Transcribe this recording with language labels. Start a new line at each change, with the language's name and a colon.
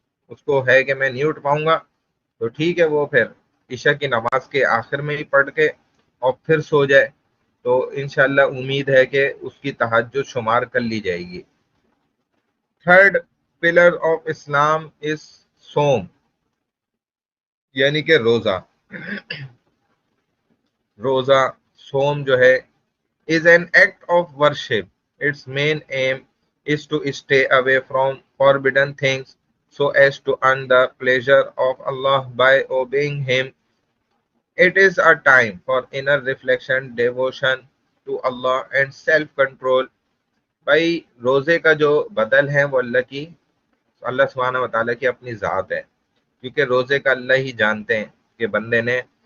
Urdu: اس کو ہے کہ میں نہیں اٹھ پاؤں گا تو ٹھیک ہے، وہ پھر عشاء کی نماز کے آخر میں ہی پڑھ کے اور پھر سو جائے تو انشاءاللہ امید ہے کہ اس کی تہجد شمار کر لی جائے گی۔
English: third pillar of Islam is صوم،
Urdu: یعنی کہ روزہ۔ روزہ، صوم جو ہے
English: is an act of worship. Its main aim is to stay away from forbidden things so as to earn the pleasure of Allah by obeying Him. It is a time for inner reflection, devotion to Allah and self-control۔
Urdu: بھائی روزے کا جو بدل ہے وہ اللہ سبحانہ و تعالیٰ کی اپنی ذات ہے، کیونکہ روزے کا اللہ ہی جانتے ہیں کہ بندے نے